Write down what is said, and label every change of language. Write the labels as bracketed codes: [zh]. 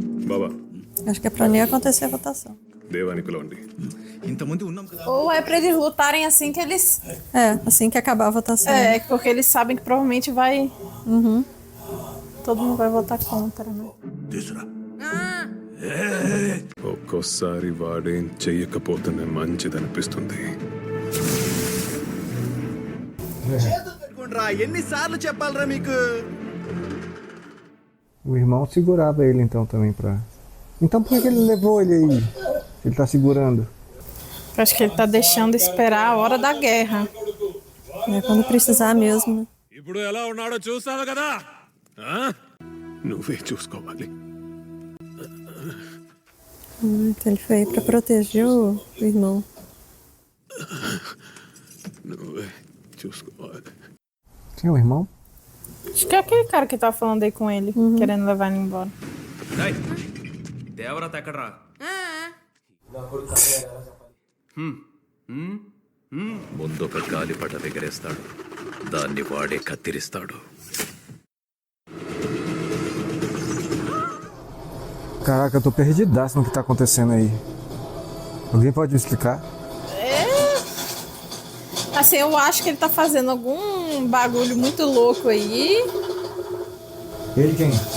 [te] Baba [pt] Acho que é pra nem acontecer a votação. [te] దేవానికి పిలవండి ఇంతమంది ఉన్నాం కదా. [pt] Ou é pra eles lutarem assim que eles. Assim que acabar a votação. É, porque eles sabem que provavelmente vai. Uhum. Todo mundo vai votar contra, né? [te] తీసురా. ఒక్కోసారి వాడేం చెయ్యకపోతేనే మంచిదనిపిస్తుంది. ఎన్నిసార్లు చెప్పాలరా మీకు? [pt] O irmão segurava ele então também pra. Então por que ele levou ele aí? Ele tá segurando. Eu acho que ele tá deixando esperar a hora da guerra. É quando precisar mesmo, né? [te] ఇప్పుడు ఎలా ఉన్నాడో చూసావు కదా, నువ్వే చూసుకోవాలి. [pt] Então ele foi aí pra proteger o irmão. [te] నువ్వే చూసుకోవాలి. [pt] Quem é o irmão? Acho que é aquele cara que tá falando aí com ele, querendo levar ele embora. [te] దేవరత ఎక్కడ్రా? ముందొక గాలిపట ఎగరేస్తాడు, దాన్ని వాడే కత్తిరిస్తాడు. [pt] Caraca, eu tô perdidaço no que tá acontecendo aí. Alguém pode me explicar? Assim, eu acho que ele tá fazendo algum bagulho muito louco aí. Ele quem?